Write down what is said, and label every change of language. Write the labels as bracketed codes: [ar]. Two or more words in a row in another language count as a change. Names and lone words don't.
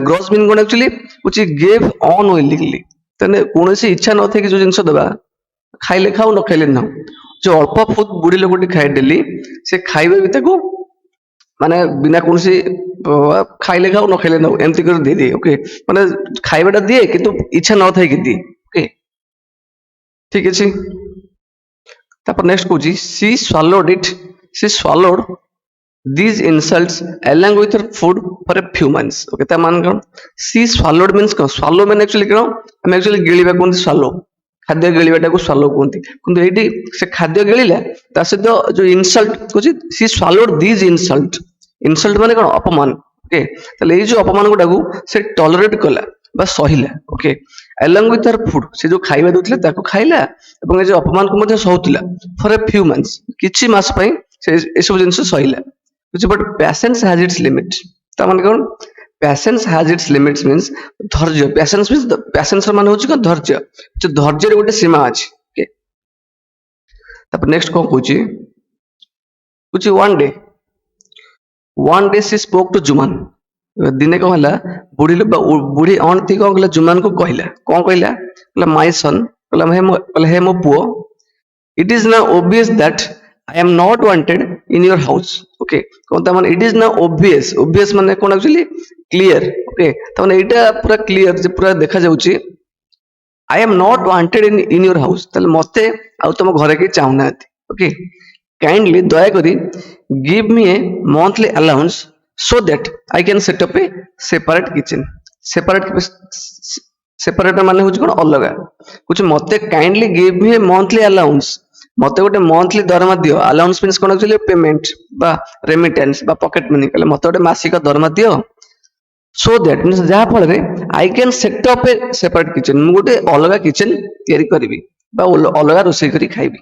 [or] ଗ୍ରଜ ମିନ୍ କଣ ଆକ୍ଚୁଆଲି ହଉଛି [en] gave unwillingly, [or] ତାହେଲେ କୌଣସି ଇଚ୍ଛା ନଥାଏ କି ଯୋଉ ଜିନିଷ ଦେବା, ଖାଇଲେ ଖାଉ ନ ଖାଇଲେ ନା, ଯୋଉ ଅଳ୍ପ ବହୁତ ବୁଢୀ ଲୋକଟି ଖାଏ ଡେଲି, ସେ ଖାଇବା ବି ତାକୁ ମାନେ ବିନା କୌଣସି ଖାଇଲେ ଖାଉ ନ ଖାଇଲେ ନାଉ ଏମିତି କରି ଦେଇଦିଏ, ଓକେ। ମାନେ ଖାଇବାଟା ଦିଏ କିନ୍ତୁ ଇଚ୍ଛା ନଥାଏ କି ଦିଏ, ଓକେ, ଠିକ ଅଛି। [en] ତାପରେ ନେକ୍ସଟ କହୁଛି she swallowed it, she swallowed these insults along with her food for a few months, [or] okay। ତା ମାନେ କଣ? [en] she swallowed means [or] କଣ? swallow ମାନେ actually କଣ? ଆମେ actually ଗିଳିବା କୁହନ୍ତି swallow, ଖାଦ୍ୟ ଗିଳିବାଟାକୁ swallow କୁହନ୍ତି, କିନ୍ତୁ ଏଇଠି ସେ ଖାଦ୍ୟ ଗିଳିଲା ତା ସହିତ ଯୋଉ ଇନସଲ୍ଟ କହୁଛି [en] she swallowed these insult, [or] ଇନସଲ୍ଟ ମାନେ କଣ? ଅପମାନ, ଓକେ। ତାହେଲେ ଏଇ ଯୋଉ ଅପମାନ ଗୁଡାକୁ ସେ ଟଲରେଟ କଲା ବା ସହିଲା, ଓକେ। [en] along with her food, [or] ସେ ଯୋଉ ଖାଇବା ଦଉଥିଲେ ତାକୁ ଖାଇଲା ଏବଂ ଏ ଯୋଉ ଅପମାନକୁ ମଧ୍ୟ ସହୁଥିଲା [en] for a few months, [or] କିଛି ମାସ ପାଇଁ ସେ ଏସବୁ ଜିନିଷ ସହିଲା। [en] but patience has its limit, [or] ତା ମାନେ କଣ? [en] patience has its limits means ଧୈର୍ଯ୍ୟ, patience means patience [or] ମାନେ ହଉଛି କଣ? ଧୈର୍ଯ୍ୟ, ଯୋଉ ଧୈର୍ଯ୍ୟର ଗୋଟେ ସୀମା ଅଛି, ଓକେ। ତାପରେ ନେକ୍ସଟ କଣ କହୁଛି? [en] କହୁଛି one day she spoke to जुमन, [or] ଦିନେ କଣ ହେଲା ବୁଢୀ ଅଣ୍ଟି କଣ କଲା? जुमन କୁ କହିଲା, କଣ କହିଲା? କହିଲା [en] my son, [or] କହିଲା ହେ ମୋ ପୁଅ, [en] it is now obvious that I am not wanted in your house, [or] okay। କଣ ତା ମାନେ? [en] it is now obvious [or] ମାନେ କଣ [en] actually clear, okay। [or] ତା ମାନେ ଏଇଟା ପୁରା କ୍ଲିୟର ଯେ ପୁରା ଦେଖା ଯାଉଛି [en] I am not wanted in your house, [or] ତାହେଲେ ମତେ ଆଉ ତମ ଘରେ କେହି ଚାହୁଁନାହାନ୍ତି, ଓକେ। [en] kindly ଦୟାକରି give me a monthly allowance so that I can set up a separate kitchen, [or] ସେପାରେଟ ମାନେ ହଉଛି କଣ? ଅଲଗା। କହୁଛି ମତେ [en] kindly give me a monthly allowance, [or] ମତେ ଗୋଟେ ମନ୍ଥଲି ଦରମା ଦିଅ। [en] allowance means [or] କଣ? ଆକ୍ଚୁଆଲି ପେମେଣ୍ଟ ବା ରେମିଟାନ୍ସ ବା [en] pocket money, [or] କହିଲେ ମତେ ଗୋଟେ ମାସିକ ଦରମା ଦିଅ। [en] so that means [or] ଯାହା ଫଳରେ [en] I can set up a separate kitchen, [or] ମୁଁ ଗୋଟେ ଅଲଗା କିଚେନ ତିଆରି କରିବି ବା ଅଲଗା ରୋଷେଇ କରି ଖାଇବି।